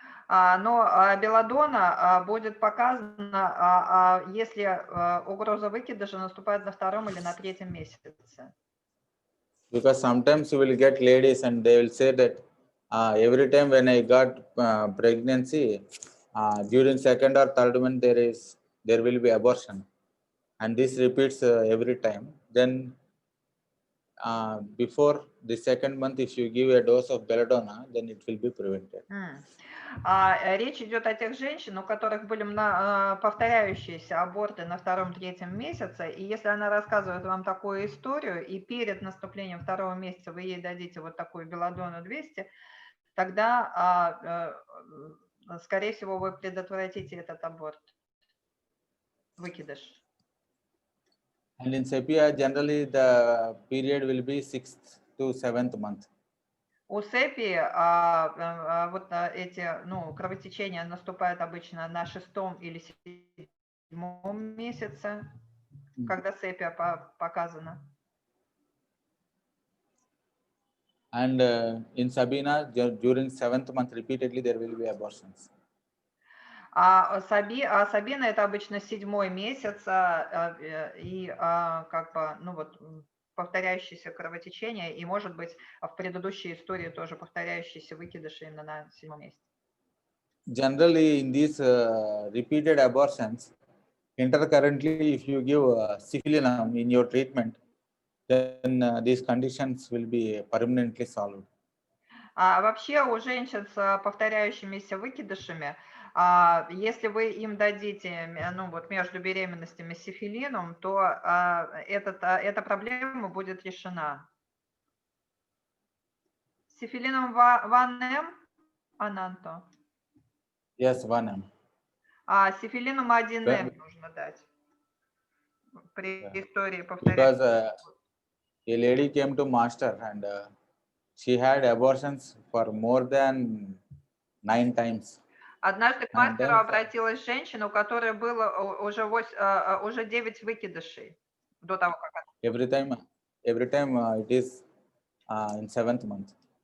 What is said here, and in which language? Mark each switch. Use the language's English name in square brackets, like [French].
[Russian] Но белладона будет показана, если угроза выкидыша наступает на втором или на третьем месяце. [English] Because sometimes you will get ladies and they will say that every time when I got pregnancy, during second or third month there will be abortion, and this repeats every time. Then before the second month, if you give a dose of belladonna, then it will be prevented. [Russian] Речь идет о тех женщинах, у которых были повторяющиеся аборты на втором-третьем месяце, и если она рассказывает вам такую историю, и перед наступлением второго месяца вы ей дадите вот такую белладону 200, тогда, скорее всего, вы предотвратите этот аборт, выкидыш. [English] And in Sepia, generally the period will be 6th to 7th month. [Russian] У сепии вот эти кровотечения наступают обычно на 6-м или 7-м месяце, когда сепия показана. [English] And in Sabina, during 7th month, repeatedly there will be abortions. [Russian] Сабина это обычно 7-й месяц и как бы, ну вот, повторяющиеся кровотечения, и, может быть, в предыдущей истории тоже повторяющиеся выкидыши именно на 7-м месяце. [English] Generally, in these repeated abortions, intercurrently, if you give syphilinum in your treatment, then these conditions will be permanently solved. [Russian] Вообще у женщин с повторяющимися выкидышами, если вы им дадите, ну вот между беременностями сифилином, то эта проблема будет решена. Сифилином 1М, Ананто? [English] Yes, 1M. [Russian] Сифилином 1М нужно дать при истории повторяющихся. [English] Because a lady came to master and she had abortions for more than 9 times. [Russian] Однажды к мастеру обратилась женщина, у которой было уже 9 выкидышей до того, как... [English] Every time it is in 7th month.